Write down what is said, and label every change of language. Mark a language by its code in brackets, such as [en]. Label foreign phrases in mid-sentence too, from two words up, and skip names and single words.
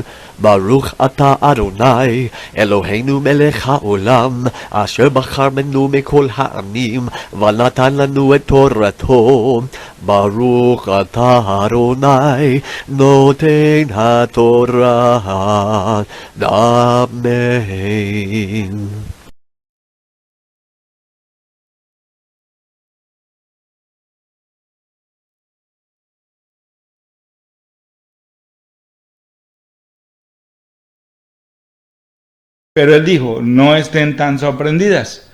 [he] ברוך אתה אדוני אלוהינו מלך העולם אשר בחר בנו מכל העמים ונתן לנו את תורתו. ברוך אתה אדוני נותן התורה. Amen. [es] Pero él dijo, no estén tan sorprendidas.